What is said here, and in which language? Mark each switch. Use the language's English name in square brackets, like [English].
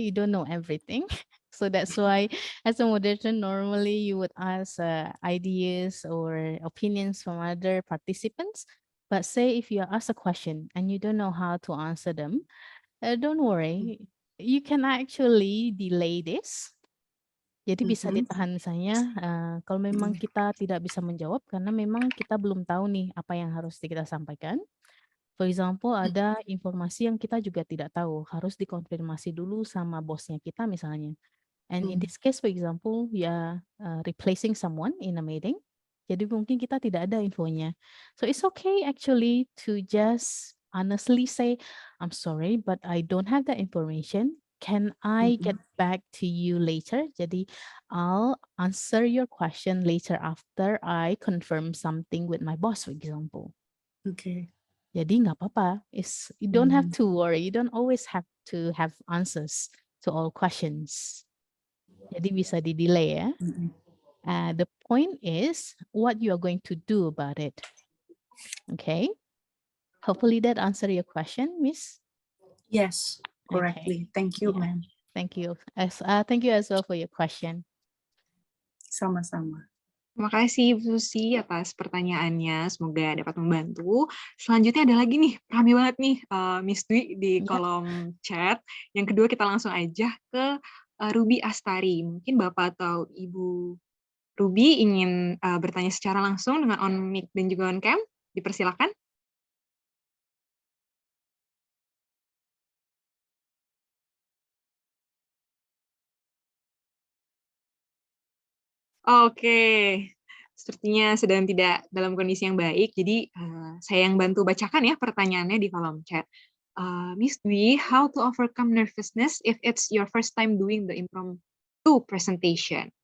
[English] You don't know everything. So that's why, as a moderator, normally you would ask ideas or opinions from other participants. But say if you are asked a question and you don't know how to answer them, don't worry. You can actually delay this. [Indonesian] Jadi bisa ditahan misalnya kalau memang kita tidak bisa menjawab karena memang kita belum tahu nih apa yang harus kita sampaikan. [English] For example, [Indonesian] ada informasi yang kita juga tidak tahu, harus dikonfirmasi dulu sama bosnya kita misalnya. [English] And in this case, for example, replacing someone in a meeting. [Indonesian] Jadi mungkin kita tidak ada infonya. [English] So it's okay actually to just honestly say, I'm sorry, but I don't have the information. Can I get back to you later? Jadi I'll answer your question later after I confirm something with my boss, for example. Okay. [Indonesian] Jadi nggak apa-apa. [English] You don't have to worry. You don't always have to have answers to all questions. [Indonesian] Jadi bisa di-delay ya. [English] The point is what you are going to do about it. Okay. Hopefully that answer your question, Miss. Yes, correctly. Thank you, Yeah. ma'am. Thank you. Thank you as well for your question. [Indonesian] Sama-sama. Terima kasih Bu Susi atas pertanyaannya. Semoga dapat membantu. Selanjutnya ada lagi nih, rame banget nih Miss Dwi di kolom chat. Yang kedua kita langsung aja ke Ruby Astari. Mungkin Bapak atau Ibu Ruby ingin bertanya secara langsung dengan on mic dan juga on cam. Dipersilakan. Oke, sepertinya sedang tidak dalam kondisi yang baik, jadi saya yang bantu bacakan ya pertanyaannya di kolom chat. [English] Miss Dwi, how to overcome nervousness if it's your first time doing the impromptu presentation?